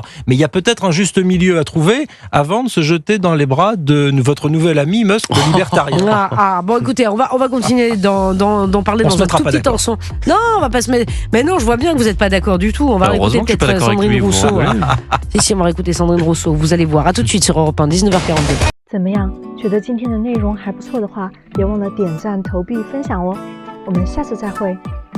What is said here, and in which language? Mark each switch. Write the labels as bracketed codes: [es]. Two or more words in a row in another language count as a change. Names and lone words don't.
[fr] Mais il y a peut-être un juste milieu à trouver avant de se jeter dans les bras de votre nouvel ami Musk, le libertarien. Bon, écoutez, on va continuer d'en parler dans un tout petit temps. Non, on va pas se mettre... Mais non, je vois bien que vous n'êtes pas d'accord du tout. On va réécouter peut-être Sandrine Rousseau. Si, on va réécouter Sandrine Rousseau. Vous allez voir. À tout de suite sur Europe 1, 19h42. [zh] 怎么样？觉得今天的内容还不错的话，别忘了点赞、投币、分享哦。我们下次再会。